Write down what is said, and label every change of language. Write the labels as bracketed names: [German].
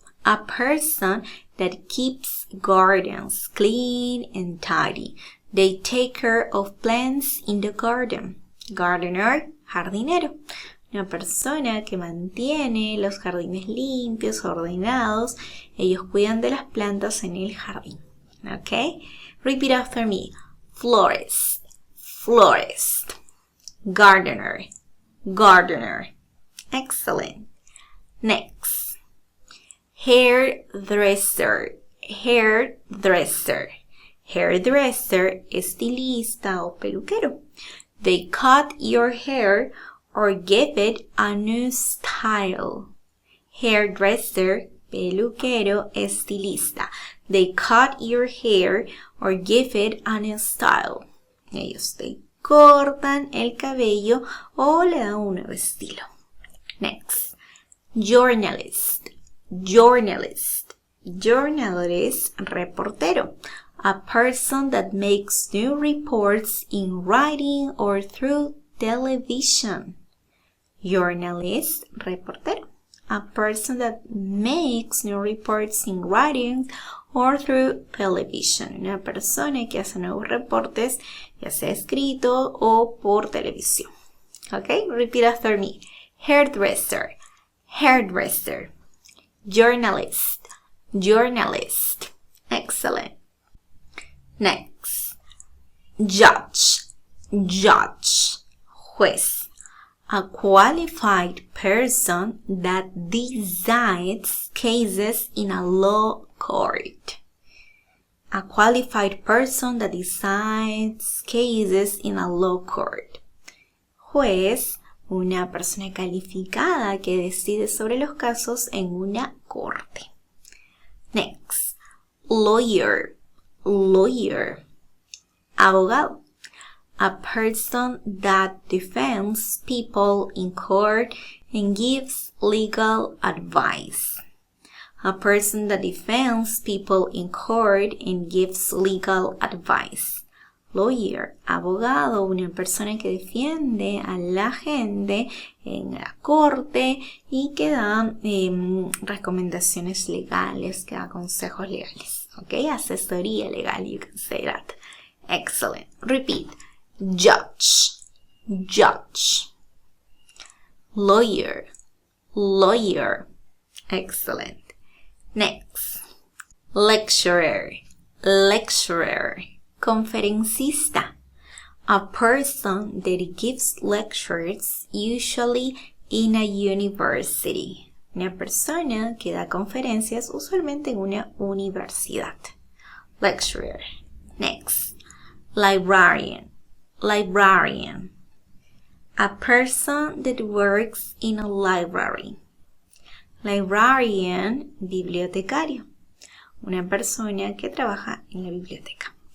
[English] A person that keeps gardens clean and tidy. They take care of plants in the garden. Gardener, jardinero. [Spanish] Una persona que mantiene los jardines limpios, ordenados. Ellos cuidan de las plantas en el jardín. [English] Okay? Repeat after me. Florist, florist. Gardener, gardener. Excellent. Next. Hairdresser, hairdresser. Hairdresser, estilista o peluquero. They cut your hair or give it a new style. [Spanish] Hairdresser, peluquero, estilista. [English] They cut your hair or give it a new style. [Spanish] Ellos te cortan el cabello o le dan un nuevo estilo. [English] Next. Journalist, journalist. Journalist, reportero. A person that makes new reports in writing or through television. Journalist, reportero. A person that makes new reports in writing or through television. [Spanish] Una persona que hace nuevos reportes, ya sea escrito o por televisión. [English] Okay, repeat after me. Hairdresser, hairdresser. Journalist, journalist. Excellent. Next. Judge, judge. Juez. A qualified person that decides cases in a law court. A qualified person that decides cases in a law court. [Spanish] Juez, una persona calificada que decide sobre los casos en una corte. [English] Next. Lawyer, lawyer. Abogado. A person that defends people in court and gives legal advice. A person that defends people in court and gives legal advice. [Spanish] Lawyer, abogado, una persona que defiende a la gente en la corte y que da recomendaciones legales, que da consejos legales. [English] Okay, [Spanish] asesoría legal, [English] you can say that. Excellent. Repeat. Judge, judge. Lawyer, lawyer. Excellent. Next. Lecturer, lecturer. Conferencista. A person that gives lectures, usually in a university. [Spanish] Una persona que da conferencias usualmente en una universidad. [English] Lecturer. Next. Librarian, librarian. A person that works in a library. Librarian, bibliotecario. [Spanish] Una persona que trabaja en la biblioteca.